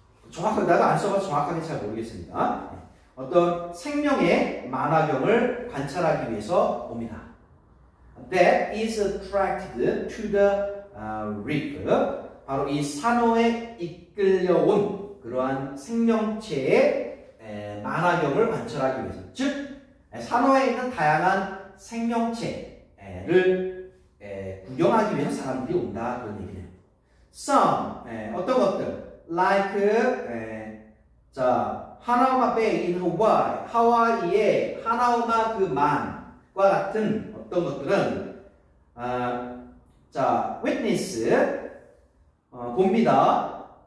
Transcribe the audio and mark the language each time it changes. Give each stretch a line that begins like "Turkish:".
Korean: 정확하게 나도 안 써봐서 정확하게 잘 모르겠습니다. 어떤 생명의 만화경을 관찰하기 위해서 옵니다.
English: That is attracted to the reef.
Korean: 바로 이 산호에 이끌려온 그러한 생명체의 만화경을 관찰하기 위해서, 즉 산호에 있는 다양한 생명체를 구경하기 위해서 사람들이 온다 그런 얘기네요. Some 어떤 것들 like 자 하나우마 베이
English: in Hawaii,
Korean: 하와이의 하나우마 그 만과 같은 어떤 것들은 자 witness 봅니다.